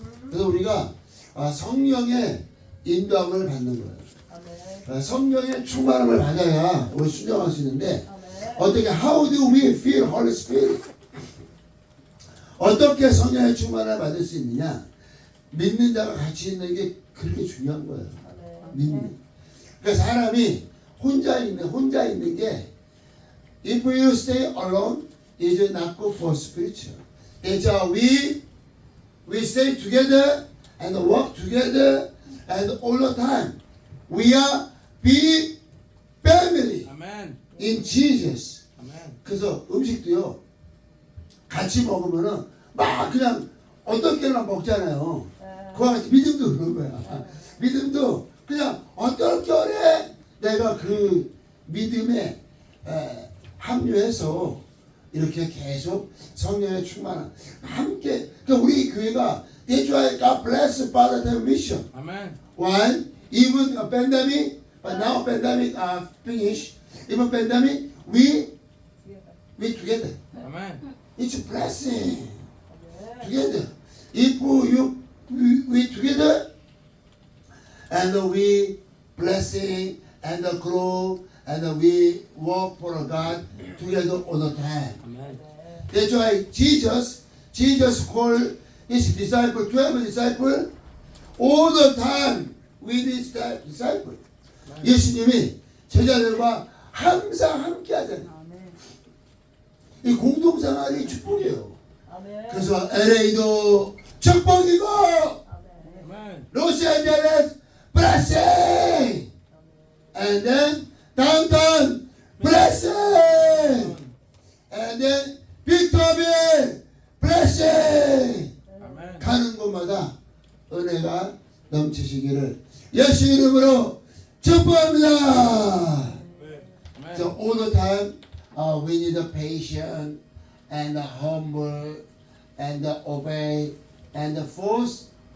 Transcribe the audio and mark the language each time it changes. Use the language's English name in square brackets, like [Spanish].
[Korean] 그래서 우리가 성령의 인도함을 받는 거예요. 성령의 충만함을 받아야 우리 순종할 수 있는데 어떻게 [English] How do we feel Holy Spirit? [Korean] 어떻게 성령의 충만함을 받을 수 있느냐? 믿는 자가 같이 있는 게 그렇게 중요한 거예요. 믿는. 그러니까 사람이 혼자 있는 게 [English] If you stay alone, it is not good for spiritual. That's why we stay together and work together and all the time. We are big family Amen. in Jesus. Amen. [Korean] 그래서 음식도요 같이 먹으면은 막 그냥 어떻게나 먹잖아요. 그와 같이 믿음도 그런 거야. 믿음도 그냥 어떻게 내가 그 믿음에 합류해서 이렇게 계속 성령의 충만함 함께. 그러니까 우리 교회가 [English] That's why God bless Father the mission. Amen. Why? Even a pandemic, but now pandemic finished. Even pandemic, we together. Amen. It's a blessing. Together. If we together, and we blessing and grow and we work for God together all the time. Amen. That's why Jesus called his disciple, 12 disciple, all the time with his disciple. [Korean] 예수님이 제자들과 항상 함께 하잖아요. 이 공동생활이 축복이에요. 그래서 LA도 축복이고 [English] Amen. 로스앤젤레스 blessing, and then downtown blessing, and then 빅터빌 blessing. Amen. [Korean] 가는 곳마다 은혜가 넘치시기를 예수 이름으로 축복합니다. [English] Amen. So all the time we need a patient and a humble and a obey and a force.